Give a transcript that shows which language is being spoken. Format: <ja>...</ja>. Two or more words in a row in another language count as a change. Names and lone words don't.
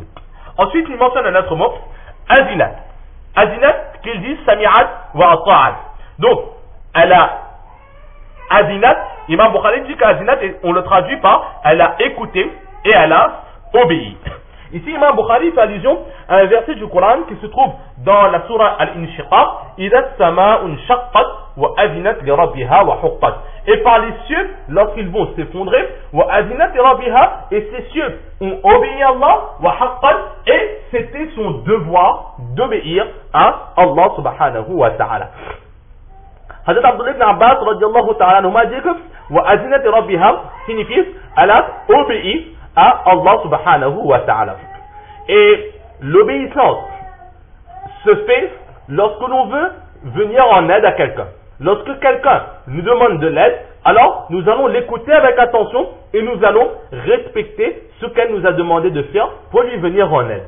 <fr>Ensuite, il mentionne un autre mot, azinat. Azinat, qu'il dit</fr> <ar>سمعت وأطاعت.</ar> <fr>Donc, elle a azinat, Imam Bukhari dit qu'azinat, on le traduit par elle a écouté et elle a obéi. Ici, Imam Bukhari fait allusion à un verset du Coran qui se trouve dans la surah Al-Inshiqaq,</fr> <ar>إذا السماء انشقت وأذنت لربها وحقت.</ar> <fr>Et par les cieux, lorsqu'ils vont s'effondrer,</fr> <ar>وأذنت لربها,</ar> <fr>et ces cieux ont obéi à Allah,</fr> <ar>وحقت,</ar> <fr>et c'était son devoir d'obéir à Allah</fr> <ar>سبحانه وتعالى.</ar> <fr>Hazrat Abdullah ibn Abbas</fr> <ar>رضي الله تعالى</ar> <fr>nous m'a dit que</fr> <ar>وأذنت لربها</ar> <fr>signifie elle a obéi à Allah</fr> <ar>سبحانه وتعالى.</ar> <fr>Et l'obéissance se fait lorsque l'on veut venir en aide à quelqu'un. Lorsque quelqu'un nous demande de l'aide, alors nous allons l'écouter avec attention et nous allons respecter ce qu'elle nous a demandé de faire pour lui venir en aide.</fr>